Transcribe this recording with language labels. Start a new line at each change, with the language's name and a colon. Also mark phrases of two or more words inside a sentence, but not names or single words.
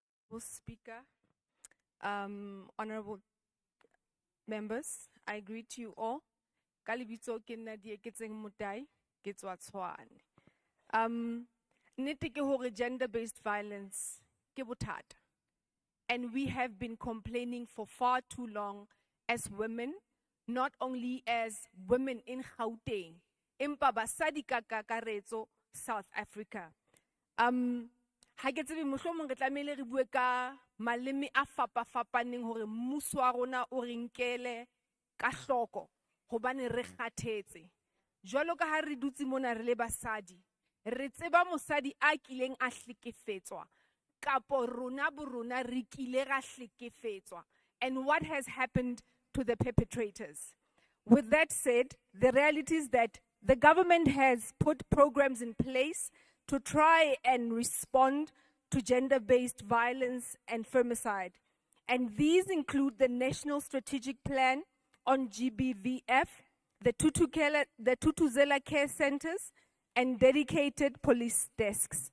English: Speaker, honorable members, I greet you all.
Southern Sotho: Kalibitso ke nna Dieketseng Mutai, ke tswa Tshwane. Nnete ke hore
English: gender-based violence
Southern Sotho: ke bothata.
English: And we have been complaining for far too long as women, not only as women in Gauteng,
Southern Sotho: empa basadi ka kakaretso South
English: Africa.
Southern Sotho: Ha ke tsebe mohlomong re tlamehile re bue ka maleme a fapafapaneng hore mmuso wa rona o re nkele ka hloko hobane re kgathetse. Jwalo ka ha re dutse mona re le basadi, re tseba mosadi a kileng a hlekefetswa kapo rona bo rona re kile ra hlekefetswa,
English: and what has happened to the perpetrators. With that said, the reality is that the government has put programs in place to try and respond to gender-based violence and femicide. And these include the National Strategic Plan on GBVF, the Tutuzela Care Centers, and dedicated police desks.